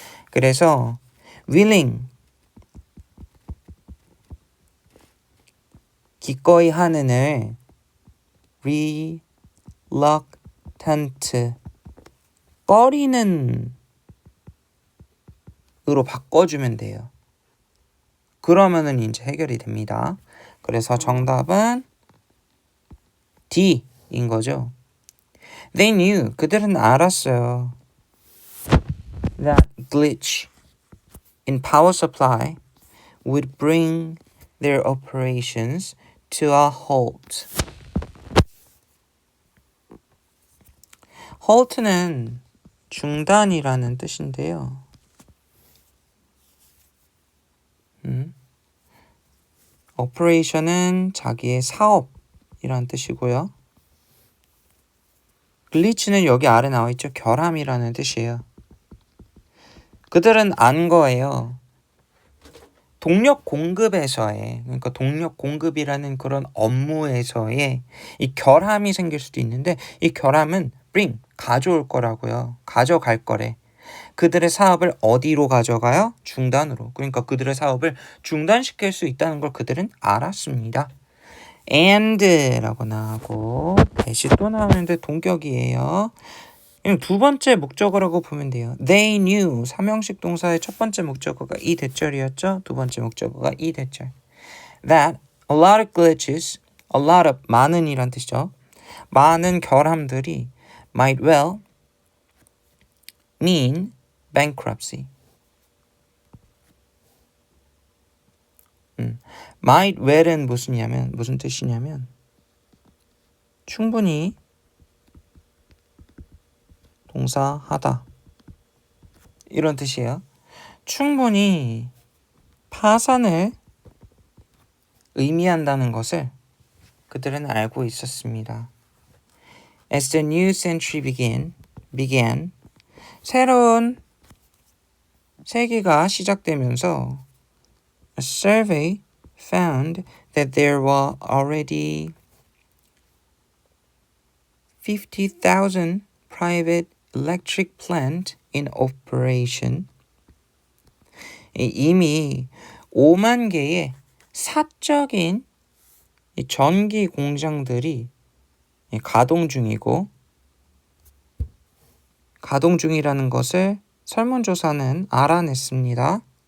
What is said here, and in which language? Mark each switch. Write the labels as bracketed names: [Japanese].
[Korean] 그래서 willing 기꺼이 하는을 reluctant 꺼리는 으로 바꿔주면 돼요. 그러면은 이제 해결이 됩니다. 그래서 정답은 D인 거죠. [English] They knew, [Korean] 그들은 알았어요. [English] That glitch in power supply would bring their operations to a halt. [Korean] halt는 중단이라는 뜻인데요. operation은 자기의 사업이라는 뜻이고요. glitch는 여기 아래 나와 있죠. 결함이라는 뜻이에요. 그들은 안 거예요. 동력 공급에서의, 그러니까 동력 공급이라는 그런 업무에서의 이 결함이 생길 수도 있는데 이 결함은 bring, 가져올 거라고요. 가져갈 거래. 그들의 사업을 어디로 가져가요? 중단으로. 그러니까 그들의 사업을 중단시킬 수 있다는 걸 그들은 알았습니다. and라고 나오고 대시 또 나오는데 동격이에요. 두 번째 목적어라고 보면 돼요. [English] They knew [Korean] 삼형식 동사의 첫 번째 목적어가 이 대절이었죠. 두 번째 목적어가 이 대절. [English] That a lot of glitches, a lot of [Korean] 많은 이란 뜻이죠. 많은 결함들이 [English] might well mean bankruptcy. [Korean] might well은 무슨 뜻이냐면 충분히 동사 하다 이런 뜻이에요. 충분히 파산을 의미한다는 것을 그들은 알고 있었습니다. [English] As the new century began [Korean] 새로운 세기가 시작되면서 [English] a survey found that there were already 50,000 private electric plant in operation. [Korean] 이미 5만 개의 사적인 전기 공장들이 가동 중이고, 가동 중이라는 것을 설문조사는 알아냈습니다.